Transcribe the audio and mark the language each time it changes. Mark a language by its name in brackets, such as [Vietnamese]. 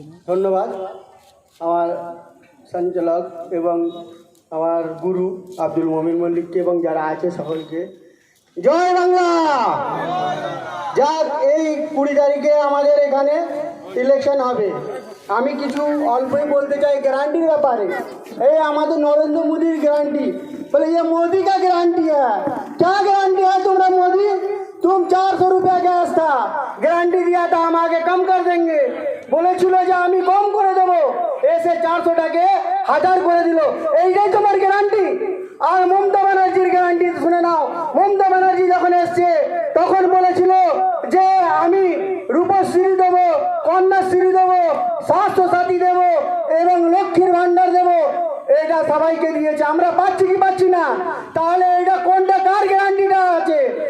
[Bangla] ধন্যবাদ আমার সঞ্চালক এবং আমার গুরু আব্দুল মমিন মল্লিককে এবং যারা আছে সকলকে জয় বাংলা। যাক, এই 20 তারিখে আমাদের এখানে ইলেকশন হবে। আমি কিছু অল্পই বলতে চাই গ্যারাंटी ব্যাপারে। এই আমাদের [Hindi] नरेंद्र मोदी गारंटी, बोले ये मोदी का गारंटी है। क्या गारंटी है तुम्हारा मोदी? तुम 400 रुपया गैस था, गारंटी दिया था हम आगे कम कर देंगे, बोले चलो जा हमें कम [Bangla] করে দেব, এসে 400 টাকে 1000 করে দিল। এইটাই তোমার গ্যারান্টি? আর মমতা ব্যানার্জির গ্যারান্টি শুনে নাও। মমতা ব্যানার্জি যখন এসছে তখন বলেছিল যে আমি রূপশ্রী দেব, কন্যাশ্রী দেব, স্বাস্থ্য সাথী দেব এবং লক্ষ্মীর ভান্ডার দেব। এটা সবাইকে দিয়েছে, আমরা পাচ্ছি কি পাচ্ছি না? তাহলে এটা কোনটা, কার গ্যারান্টিটা আছে?